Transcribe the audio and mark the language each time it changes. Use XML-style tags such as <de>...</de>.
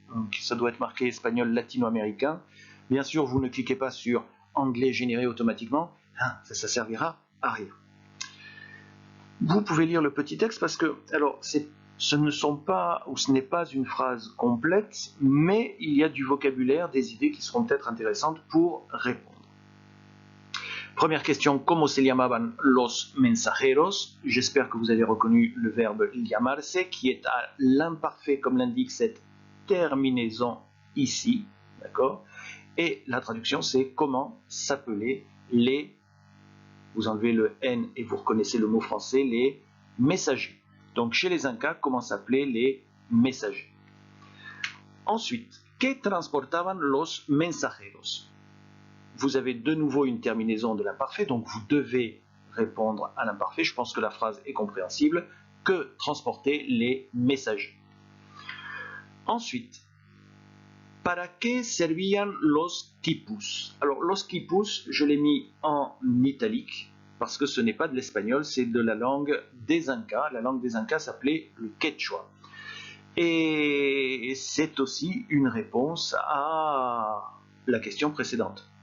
<fr>Donc, ça doit être marqué espagnol latino-américain. Bien sûr, vous ne cliquez pas sur anglais généré automatiquement, ça servira à rien. Vous pouvez lire le petit texte parce que, alors, ce n'est pas une phrase complète, mais il y a du vocabulaire, des idées qui seront peut-être intéressantes pour répondre. Première question,</fr> <es>¿Cómo se llamaban los mensajeros?</es> <fr>J'espère que vous avez reconnu le verbe llamarse, qui est à l'imparfait, comme l'indique cette terminaison ici, d'accord? Et la traduction, c'est comment s'appelaient les, vous enlevez le N et vous reconnaissez le mot français, les messagers. Donc chez les Incas, comment s'appelaient les messagers? Ensuite,</fr> <es>¿Qué transportaban los mensajeros?</es> <fr>Vous avez de nouveau une terminaison de l'imparfait, donc vous devez répondre à l'imparfait. Je pense que la phrase est compréhensible. Que transportaient les messagers? Ensuite,</fr> <es>¿Para qué servían los quipus?</es> <fr>Alors, los quipus, je l'ai mis en italique, parce que ce n'est pas de l'espagnol, c'est de la langue des Incas. La langue des Incas s'appelait le quechua. Et c'est aussi une réponse à la question précédente.</fr>